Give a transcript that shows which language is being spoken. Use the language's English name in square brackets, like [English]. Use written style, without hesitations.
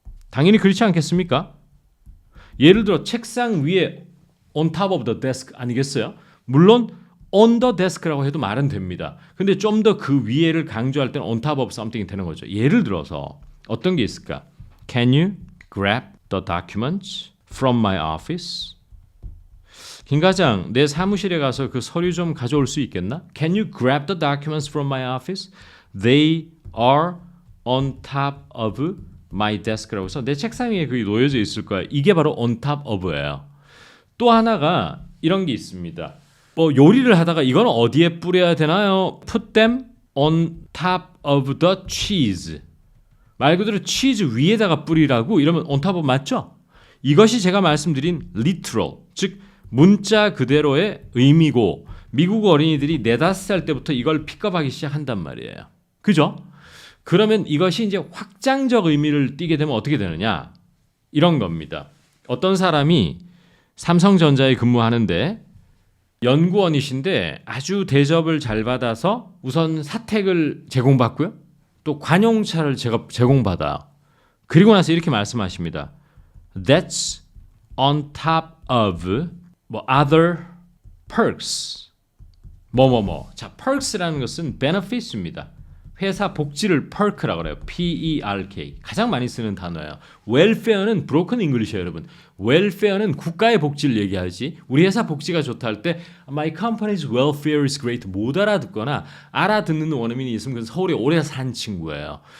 [Korean] 당연히 그렇지 않겠습니까? 예를 들어 책상 위에 [English] on top of the desk [Korean] 아니겠어요? 물론 on the desk라고 해도 말은 됩니다. 근데 좀 더 그 위에를 강조할 때는 [English] on top of something [Korean] 이 되는 거죠. 예를 들어서 어떤 게 있을까? [English] Can you grab the documents from my office? [Korean] 김 과장, 내 사무실에 가서 그 서류 좀 가져올 수 있겠나? [English] Can you grab the documents from my office? They are on top of my desk [Korean] 라고 해서 내 책상 위에 그게 놓여져 있을 거야. 이게 바로 on top of예요. 또 하나가 이런 게 있습니다. 뭐 요리를 하다가 이건 어디에 뿌려야 되나요? [English] Put them on top of the cheese. [Korean] 말 그대로 치즈 위에다가 뿌리라고 이러면 on top of 맞죠? 이것이 제가 말씀드린 literal, 즉 문자 그대로의 의미고 미국 어린이들이 4, 5살 때부터 이걸 픽업하기 시작한단 말이에요. 그죠? 그러면 이것이 이제 확장적 의미를 띠게 되면 어떻게 되느냐? 이런 겁니다. 어떤 사람이 삼성전자에 근무하는데 연구원이신데 아주 대접을 잘 받아서 우선 사택을 제공받고요. 또 관용차를 제공받아. 그리고 나서 이렇게 말씀하십니다. [English] That's on top of other perks. [Korean] 자, perks라는 것은 benefits입니다. 회사 복지를 perk라고 그래요. [English] P-E-R-K. [Korean] 가장 많이 쓰는 단어예요. welfare는 broken English예요, 여러분. welfare는 국가의 복지를 얘기하지. 우리 회사 복지가 좋다 할 때 [English] my company's welfare is great [Korean] 못 알아듣거나 알아듣는 원어민이 있으면 그건 서울에 오래 산 친구예요.